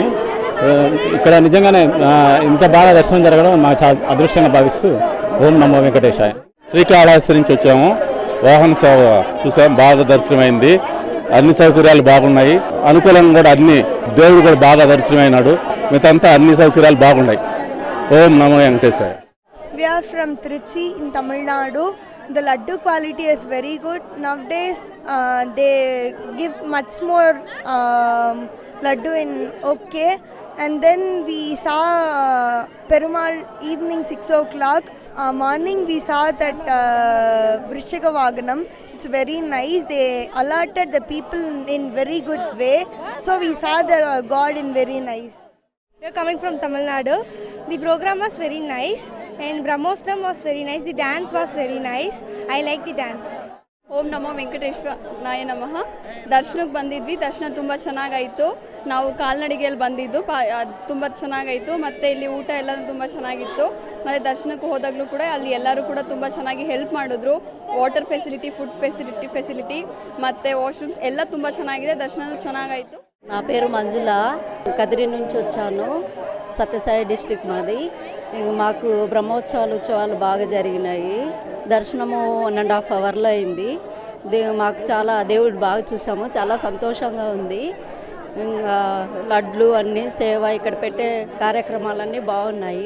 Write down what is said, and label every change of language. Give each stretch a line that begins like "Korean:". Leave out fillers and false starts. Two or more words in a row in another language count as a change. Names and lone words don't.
Telugu: ఇక్కడ నిజంగానే ఇంత బాగా దర్శనం జరగడం మాకు చాలా అదృష్టంగా భావిస్తూ ఓం నమో వెంకటేశాయ. శ్రీకాళహస్తి నుంచి వచ్చాము. వాహన సేవ చూసాం, బాగా దర్శనమైంది. అన్ని సౌకర్యాలు బాగున్నాయి, అనుకూలంగా కూడా అన్ని. దేవుడు కూడా బాగా దర్శనమైనాడు. మిగతా అన్ని సౌకర్యాలు బాగున్నాయి. ఓం నమో వెంకటేశాయ.
English: We are from Trichy in Tamil Nadu. The laddu quality is very good. Nowadays, they give much more laddu in okay. And then we saw Perumal evening 6 o'clock. Morning we saw that Vrishaka Vaganam. It's very nice. They alerted the people in very good way. So we saw the God in very nice. We are coming from Tamil Nadu. The program was very nice and Brahmostram was very nice. The dance was very nice. I like the dance.
Kannada: ಓಂ ನಮೋ ವೆಂಕಟೇಶ್ವರಾಯ ನಮಃ. ದರ್ಶನಕ್ಕೆ ಬಂದಿದ್ವಿ. ದರ್ಶನ ತುಂಬ ಚೆನ್ನಾಗಾಯಿತು. ನಾವು ಕಾಲ್ನಡಿಗೆಯಲ್ಲಿ ಬಂದಿದ್ದು ತುಂಬ ಚೆನ್ನಾಗಾಯಿತು. ಮತ್ತು ಇಲ್ಲಿ ಊಟ ಎಲ್ಲ ತುಂಬ ಚೆನ್ನಾಗಿತ್ತು. ಮತ್ತು ದರ್ಶನಕ್ಕೆ ಹೋದಾಗಲೂ ಕೂಡ ಅಲ್ಲಿ ಎಲ್ಲರೂ ಕೂಡ ತುಂಬ ಚೆನ್ನಾಗಿ ಹೆಲ್ಪ್ ಮಾಡಿದ್ರು.
English: water facility, food facility
Kannada: ಮತ್ತು ವಾಶ್ರೂಮ್ಸ್ ಎಲ್ಲ ತುಂಬ ಚೆನ್ನಾಗಿದೆ. ದರ್ಶನ ಚೆನ್ನಾಗಾಯಿತು.
Telugu: నా పేరు మంజుల. కదిరి నుంచి వచ్చాను. సత్యసాయి డిస్టిక్ మాది. మాకు బ్రహ్మోత్సవాలు ఉత్సవాలు బాగా జరిగినాయి. దర్శనము 1.5 అవర్లో అయింది. మాకు చాలా దేవుడు బాగా చూసాము. చాలా సంతోషంగా ఉంది. ఇంకా లడ్లు అన్నీ సేవ, ఇక్కడ పెట్టే కార్యక్రమాలన్నీ బాగున్నాయి.